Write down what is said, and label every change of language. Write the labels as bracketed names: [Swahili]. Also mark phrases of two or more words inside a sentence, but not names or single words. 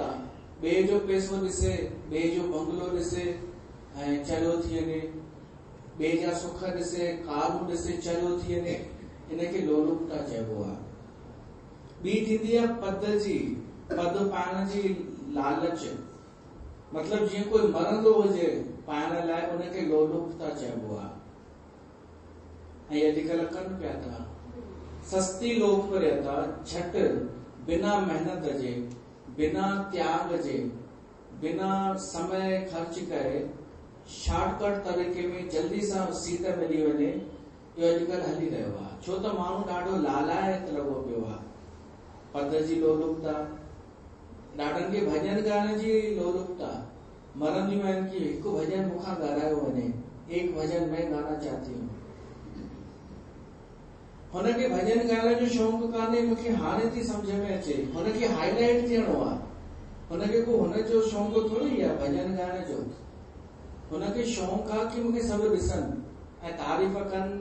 [Sindhi] ॿिए जो पैसो ॾिसे, ॿिए जो बंगलो ॾिसे ऐं चरियो थी वञे, ॿिए जा सुख ॾिसे, कारूं ॾिसे, चरियो थी वञे, इनखे लोलुपता चइबो आहे। ॿी थींदी आहे पद जी, पद पाइण जी लालच। मतलब जीअं कोई मरंदो हुजे पाइण लाइ, उनखे लोलुपता चइबो आहे। ऐं अॼुकल्ह कनि पिया था सस्ती लोकप्रियता, झट, बिना मेहनत जे, बिना त्याग जे, बिना समय ख़र्च करे, शॉर्टकट तरीक़े में जल्दी सां सीट मिली वञे, इहो अॼुकल्ह हली रहियो आहे। छो त माण्हू ॾाढो लालायत लॻो पियो आहे। पद जी लोलुपता, ॾाढनि खे भॼन ॻाइण जी लोलुपता। मरंदियूं आहिनि कि हिकु भॼन मूंखां ॻारायो वञे, [Hindi] एक भॼन में गाना चाहती हूं। [Sindhi] हुनखे भॼन ॻाइण जो शौक़ु कान्हे, मूंखे हाणे थी सम्झ में अचे, हुनखे हाईलाइट थियणो आहे। हुनखे को हुनजो शौक़ु थोरी आहे भॼन ॻाइण जो। हुनखे शौक़ु आहे कि मूंखे सभु ॾिसनि ऐं तारीफ़ कनि।